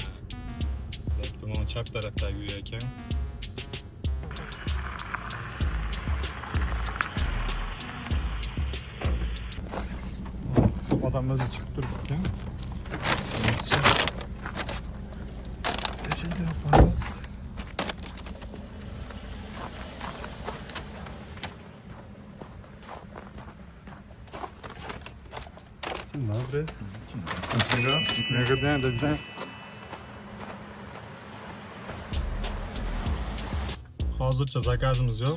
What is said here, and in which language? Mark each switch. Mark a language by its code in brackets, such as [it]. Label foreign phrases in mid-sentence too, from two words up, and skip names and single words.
[uz] Mana chap tarafdagi uy ekan. odam o'zi chiqib turibdi ekan. Eshikni yopamiz. [pl] Dzień dobry. Miłego dnia, do widzenia. [uz] Hozircha zakazimiz yo'q.